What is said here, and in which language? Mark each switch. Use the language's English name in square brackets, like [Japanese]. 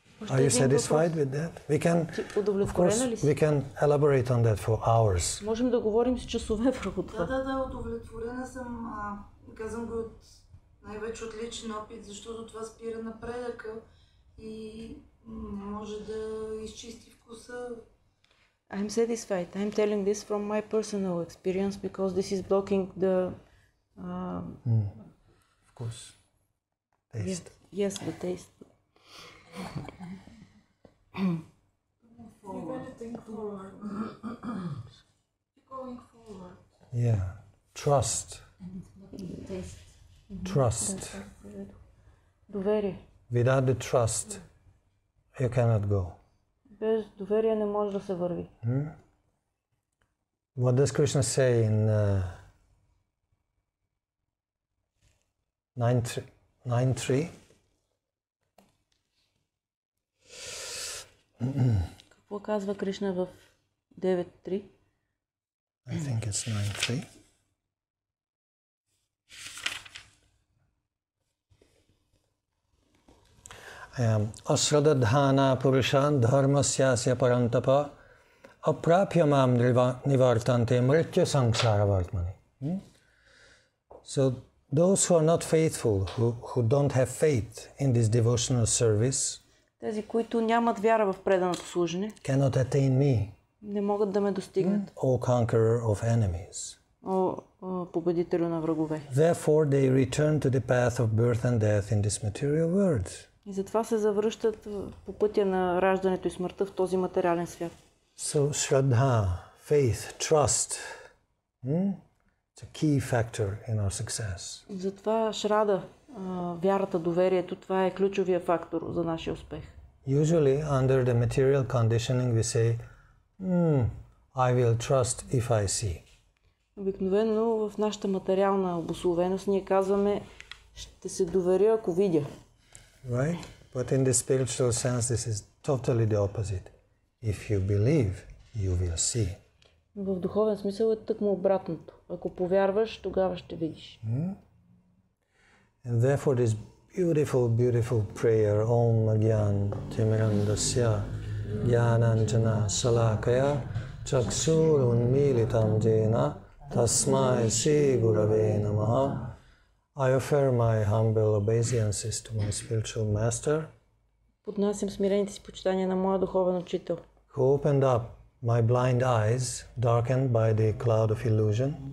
[English] Are you satisfied with that? We can, of course, we can elaborate on that for hours. [Bulgarian] Можем да говорим с часове върху това. Да, удовлетворена съм. Казвам го най-вече от личен опит, защото това спира напредъка и не може да изчисти вкуса. [English] I'm satisfied. I'm telling this from my personal experience because this is blocking the Of course. Taste. Yes, the taste. Going forward. Yeah. Trust. Trust. [Bulgarian] Доверие. [English] Without the trust, you cannot go. [Bulgarian] Без доверие не може да се върви. [English] What does Krishna say in 9.3? [Bulgarian] Какво казва Кришна в 9.3? [English] I think it's 9.3. [Sanskrit] Asradadhana purushan dharmasyasya parantapa aprapyamam nivartante mritya samsara vartmani. [English] So those who are not faithful, who don't have faith in this devotional service, [Bulgarian] Тези, които нямат вяра в преданото служене, [English] cannot attain me, [Bulgarian] не могат да ме достигнат. [English] O conqueror of enemies. [Bulgarian] Победителю на врагове. [English] Therefore they return to the path of birth and death in this material world. [Bulgarian] И затова се завръщат по пътя на раждането и смъртта в този материален свят. [English] So Shraddha, faith, trust, it's a key factor in our success. [Bulgarian] Затова Шрада, вярата, доверието, това е ключовия фактор за нашия успех. [English] Usually under the material conditioning we say, I will trust if I see. [Bulgarian] Обикновено в нашата материална обусловеност ние казваме, ще се доверя, ако видя. [English] Right? But in the spiritual sense this is totally the opposite. If you believe, you will see. [Bulgarian] В духовен смисъл е тъкмо обратното. Ако повярваш, тогава ще видиш. [English] And therefore this beautiful prayer, [Sanskrit] Om Gyan Timirandasya Gyananjana Salakaya Chaksurun Militam Jena Tasmai Sri Gurave Namaha. [English] I offer my humble obeisances to my spiritual master, [Bulgarian] Поднасям смирените си почитания на моя духовен учител, [English] who opened up my blind eyes, darkened by the cloud of illusion,